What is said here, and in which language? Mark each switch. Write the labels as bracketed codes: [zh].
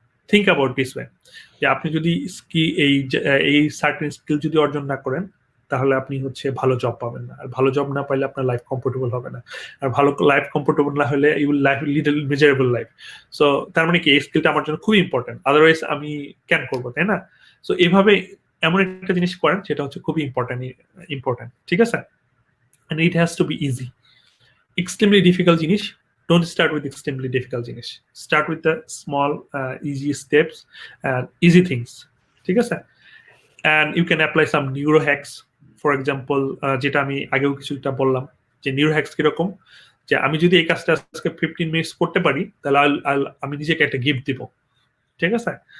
[en] think about this way, [bn] যে আপনি যদি এই সার্টেন স্কিল যদি অর্জন না করেন, তাহলে আপনি হচ্ছে ভালো জব পাবেন না, আর ভালো জব না পাইলে আপনার লাইফ কমফোর্টেবল হবে না, আর ভালো লাইফ কমফোর্টেবল না হলে [en] You will life lead miserable life. [bn] So তার মানে কি এই স্কিলটা আমার জন্য খুবই ইম্পর্টেন্ট, আদারওয়াইজ আমি ক্যান করবো, তাই না? সো এভাবে এমন একটা জিনিস করেন যেটা হচ্ছে খুবই ইম্পর্টেন্ট, ঠিক আছে? [en] and it has to be easy. Extremely difficult জিনিস, don't start with extremely difficult জিনিস, start with the small easy steps and easy things, [bn] ঠিক আছে? [en] and you can apply some neuro hacks, for example [bn] যেটা আমি আগেও কিছুটা বললাম যে নিউরো হ্যাকস কিরকম, যে আমি যদি এই কাজটা আজকে 15 মিনিটস করতে পারি তাহলে আমি নিজেকে একটা গিফট দিব, ঠিক আছে?